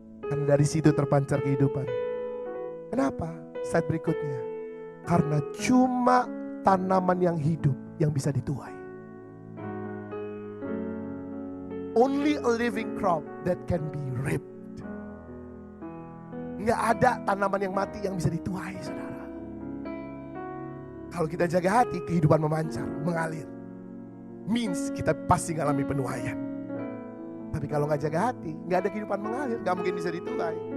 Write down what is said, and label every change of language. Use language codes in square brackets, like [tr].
[id] Karena dari situ terpancar kehidupan. Kenapa? Slide berikutnya. Karena cuma tanaman yang hidup yang bisa dituai. [en] Only a living crop that can be ripped. [id] Nggak ada tanaman yang mati yang bisa dituai, saudara. Kalau kita jaga hati, kehidupan memancar, mengalir. Means kita pasti ngalami penuaian. Tapi kalau nggak jaga hati, nggak ada kehidupan mengalir, nggak mungkin bisa dituai.